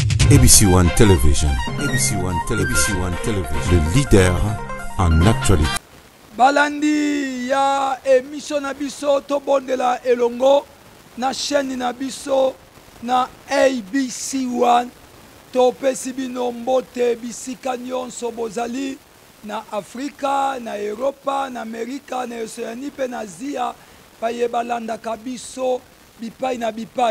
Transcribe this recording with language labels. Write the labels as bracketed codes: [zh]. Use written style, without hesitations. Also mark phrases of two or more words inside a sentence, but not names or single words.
[fr] ABC One Television. ABC One Television. ABC One Television. Le leader en actualité. [ln] Balandi ya émission na biso to bondela elongo na chaîne na biso na ABC One to pesi bino mbote bisika nyonso bozali na Afrika, na Europa, na Amerika, na Oceanie pe na Asia paye balanda kabiso bipai na bipai.